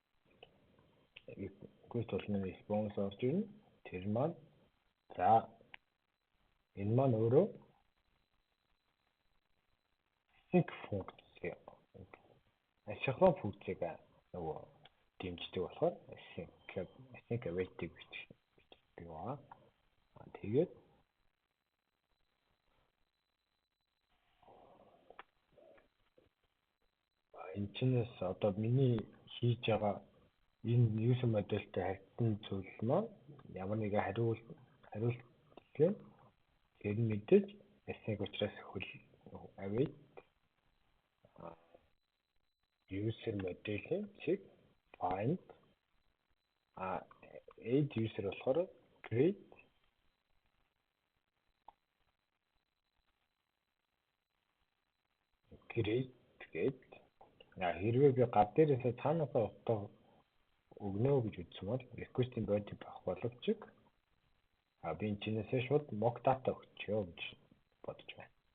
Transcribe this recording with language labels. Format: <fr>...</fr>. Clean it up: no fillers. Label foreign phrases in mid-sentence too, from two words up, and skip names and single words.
<mn>Гүйт болгоны response орж ирнэ. Тэр маань за энэ маань өөрөө sync функц ашиглах функцийг нөгөө дэмждэг болохоор</mn> <en>sync await-</en> <mn>ийг бичдэг байгаа. Тэгээд энэ чинээс одоо миний хийж байгаа энэ user модультай харьцсан зүйл маань ямар нэгэн хариулт гэхээр тэр нь мэдээж async учраас await user моделийн</mn> <en>check find add user</en> <mn>болохоор create гээд хэрвээ би гар дээрээс цаанаасаа утга өгнө гэж үзсэн бол request-ийн body байх боловч би энэ чинээсээ шууд</mn> <en>mock data</en> <mn>өгчөө гэж бодож байна.</mn>